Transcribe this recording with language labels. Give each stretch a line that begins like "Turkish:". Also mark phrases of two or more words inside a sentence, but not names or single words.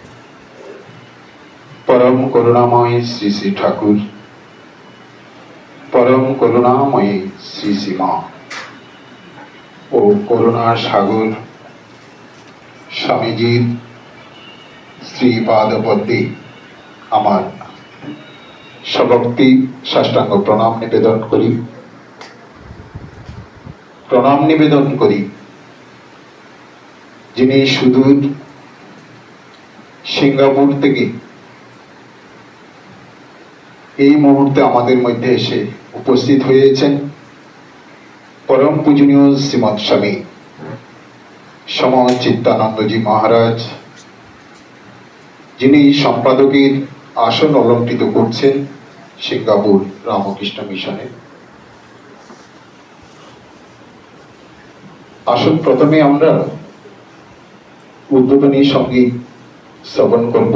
Bangla: পরম করুণাময় শ্রী শ্রী ঠাকুর, পরম করুণাময় শ্রী শ্রী মা ও করুণা সাগর স্বামীজীর শ্রীপাদপদ্মে আমার সভক্তি সাষ্টাঙ্গ প্রণাম নিবেদন করি যিনি সুদূর সিঙ্গাপুর থেকে এই মুহূর্তে আমাদের মধ্যে এসে উপস্থিত হয়েছেন পরম পূজনীয় শ্রীমদ স্বামী সমচিত্তানন্দজী মহারাজ, যিনি সম্পাদকের আসন অলঙ্কৃত করছেন সিঙ্গাপুর রামকৃষ্ণ মিশনে। আসুন প্রথমে আমরা উদ্বোধনী সঙ্গীত শ্রবণ করব।